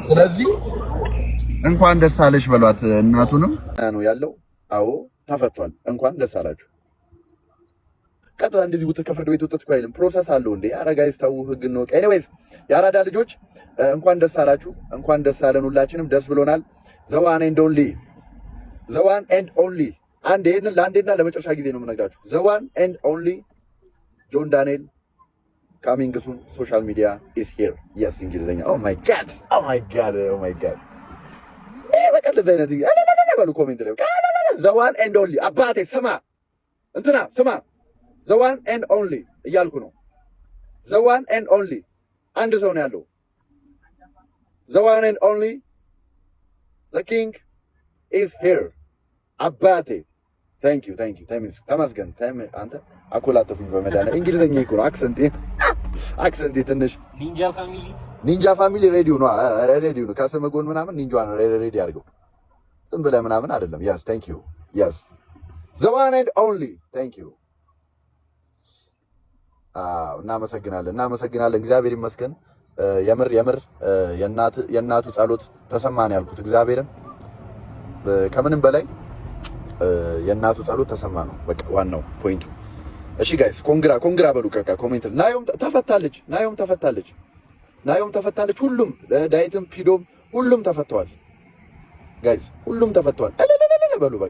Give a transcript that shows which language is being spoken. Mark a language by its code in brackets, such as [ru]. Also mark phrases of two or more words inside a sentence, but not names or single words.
[am] ስለዚህ እንኳን ደስ አለሽ በሏት። እናቱንም ነው ያለው። አዎ ተፈቷል። እንኳን ደስ አላችሁ። ቀጥታ እንደዚህ ወጥ ከፍርድ ቤት ወጥቶ አይልም። ፕሮሰስ አለው እንዴ? አረጋይስ ታው ህግ ነው። ኤኒዌይስ ያራዳ ልጆች እንኳን ደስ አላችሁ፣ እንኳን ደስ አለን። ሁላችንም ደስ ብሎናል። [en] the one and only the one and only [am] አንዴ ለአንዴና ለመጨረሻ ጊዜ ነው የምነግራችሁ። [en] the one and only [am] ጆን ዳንኤል [en] coming soon. Social media is here. Yes, እንግሊዘኛ oh my god [am] በቃ እንደዚህ አይነት ባሉ ኮሜንት ላይ [en] the one and only [am] አባቴ ስማ እንትና ስማ [en] the one and only [am] እያልኩ ነው። [en] the one and only [am] አንድ ሰው ነው ያለው። [en] the one and only the king is here [am] አባቴ [en] thank you [am] ተመስገን አንተ አኮላተፉኝ በመዳና እንግሊዘኛ እኮ ነው አክሰንቴ ትንሽ ኒንጃ ፋሚሊ ሬዲዮ ነው ከስም ጎን ምናምን ኒንጃ ነው ሬዲ አድርገው ዝም ብለህ ምናምን አይደለም። [en] yes thank you yes the one and only thank you [am] እናመሰግናለን እግዚአብሔር ይመስገን። የምር የእናቱ ጸሎት ተሰማን ያልኩት እግዚአብሔርን ከምንም በላይ የእናቱ ጸሎት ተሰማ ነው በቃ ዋናው ፖይንቱ። እሺ [en] guys congra [am] በሉ ከካ ኮሜንት ናዮም ተፈታለች። ሁሉም ዳይትም ፒዶም ሁሉም ተፈተዋል ጋይስ፣ ሁሉም ተፈተዋል በሉ በቃ።